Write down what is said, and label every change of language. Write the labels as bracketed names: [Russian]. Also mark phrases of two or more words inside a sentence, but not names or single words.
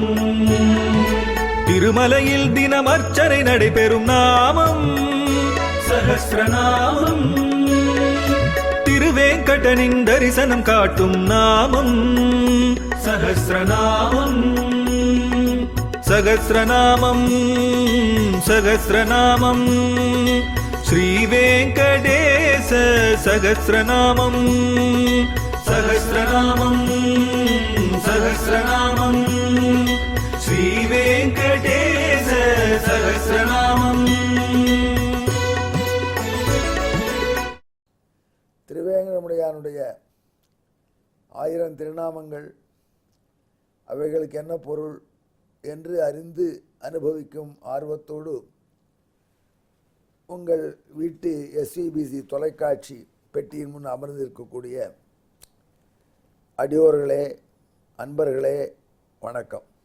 [Tamil] திருமலையில் தினம் அர்ச்சனை நடைபெறும் நாமம் சஹஸ்ரநாமம். திருவேங்கடனின் தரிசனம் காட்டும் நாமம் சஹஸ்ரநாமம். [Sanskrit] सहस्रनामम् सहस्रनामम् श्रीवेंकटेश सहस्रनामं सहस्रनामं सहस्रनामं श्रीवेंकटेश सहस्रनामं। [Tamil] திருவேங்கடமுடையானுடைய 1000 திருநாமங்கள் அவைகளுக்கு என்ன பொருள் என்று அறிந்து அனுபவிக்கும் ஆர்வத்தோடு உங்கள் வீட்டு எஸ்விபிசி தொலைக்காட்சி பெட்டியின் முன் அமர்ந்திருக்கக்கூடிய அடியோர்களே, அன்பர்களே, வணக்கம்.